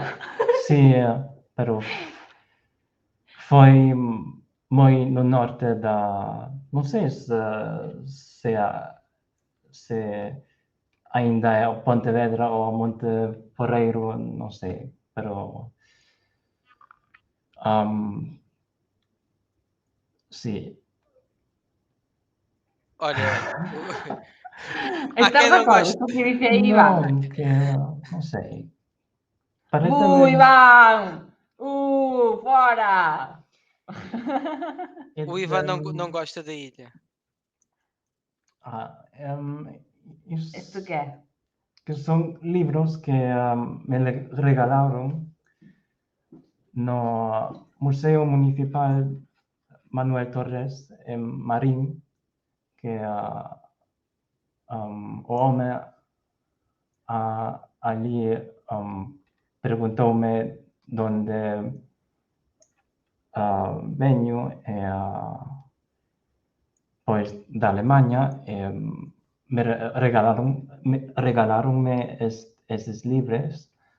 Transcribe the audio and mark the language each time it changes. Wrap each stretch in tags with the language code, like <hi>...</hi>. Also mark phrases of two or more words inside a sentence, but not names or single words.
<gl>sí, pero foi moi no norte non sei se ainda é o Pontevedra ou Monte Porreiro, non sei, pero sí.</gl> <pt>Olha, Estás quem de não acordo gosta. com o</pt> <gl>que dice aí, Iván? Non, que non sei. Iván! Fora!</gl> <pt>O Ivan não gosta da ilha.</pt> <gl>Isto que é? Que son libros que me regalaron no Museo Municipal Manuel Torres en Marín, que o home ali preguntoume donde veño pois da Alemanha me regalaronme eses libros.</gl>